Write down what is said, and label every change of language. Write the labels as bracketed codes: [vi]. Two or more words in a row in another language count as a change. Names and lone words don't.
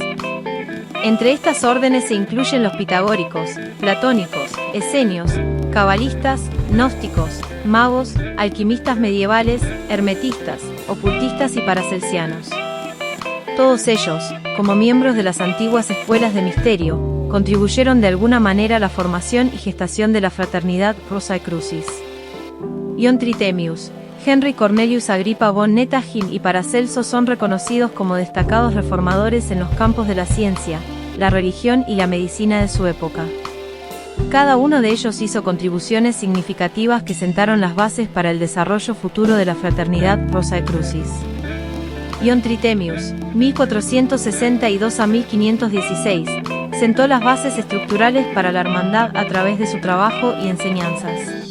[es] Entre estas órdenes se incluyen los pitagóricos, platónicos, esenios, cabalistas, gnósticos, magos, alquimistas medievales, hermetistas, ocultistas y paracelsianos. Todos ellos, como miembros de las antiguas escuelas de misterio, contribuyeron de alguna manera a la formación y gestación de la Fraternidad Rosae Crucis. Ion Tritemius, Henry Cornelius Agrippa von Nettagin y Paracelso son reconocidos como destacados reformadores en los campos de la ciencia, la religión y la medicina de su época. Cada uno de ellos hizo contribuciones significativas que sentaron las bases para el desarrollo futuro de la Fraternidad Rosae Crucis. Ion Tritemius, 1462 a 1516, sentó las bases estructurales para la hermandad a través de su trabajo y enseñanzas.